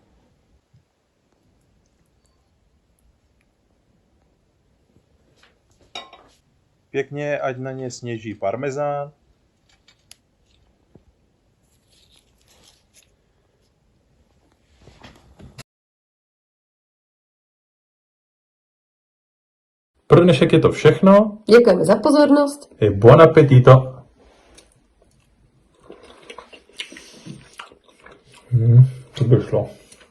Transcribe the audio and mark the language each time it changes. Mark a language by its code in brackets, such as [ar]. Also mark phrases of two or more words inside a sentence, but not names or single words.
[cs] Pěkně, ať na ně sněží parmezán. Pro dnešek je to všechno. Děkujeme za pozornost. [it] E buon appetito. [cs] To by šlo.